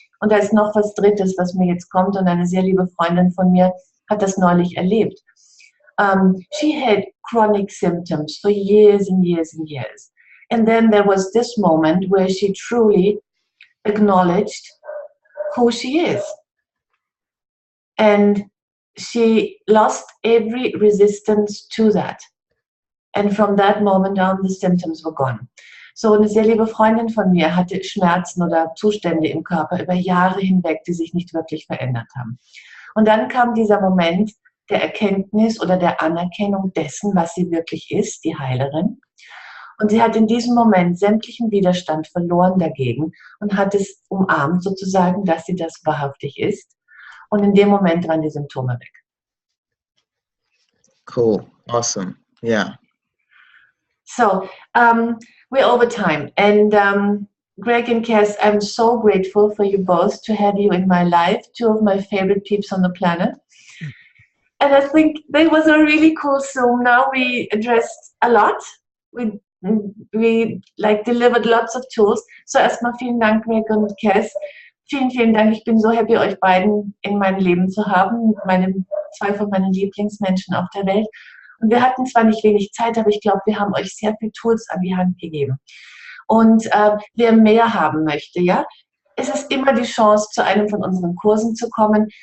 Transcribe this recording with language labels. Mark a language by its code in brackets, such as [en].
[de] Und da ist noch was Drittes, was mir jetzt kommt, und eine sehr liebe Freundin von mir hat das neulich erlebt. [en] She had chronic symptoms for years and years and years. And then there was this moment where she truly acknowledged who she is. And she lost every resistance to that. And from that moment on, the symptoms were gone. [de] So eine sehr liebe Freundin von mir hatte Schmerzen oder Zustände im Körper über Jahre hinweg, die sich nicht wirklich verändert haben. Und dann kam dieser Moment der Erkenntnis oder der Anerkennung dessen, was sie wirklich ist, die Heilerin. Und sie hat in diesem Moment sämtlichen Widerstand verloren dagegen und hat es umarmt sozusagen, dass sie das wahrhaftig ist. Und in dem Moment waren die Symptome weg. [en] Cool. Awesome. Yeah. So, we're over time. And Greg and Kass, I'm so grateful for you both to have you in my life, two of my favorite peeps on the planet. And I think that was a really cool Zoom. Now we addressed a lot. We like delivered lots of tools. [de] So erstmal vielen Dank, Greg und Kass. Vielen, vielen Dank. Ich bin so happy, euch beiden in meinem Leben zu haben. Zwei von meinen Lieblingsmenschen auf der Welt. Und wir hatten zwar nicht wenig Zeit, aber ich glaube, wir haben euch sehr viele Tools an die Hand gegeben. Und wer mehr haben möchte, ja, es ist immer die Chance, zu einem von unseren Kursen zu kommen.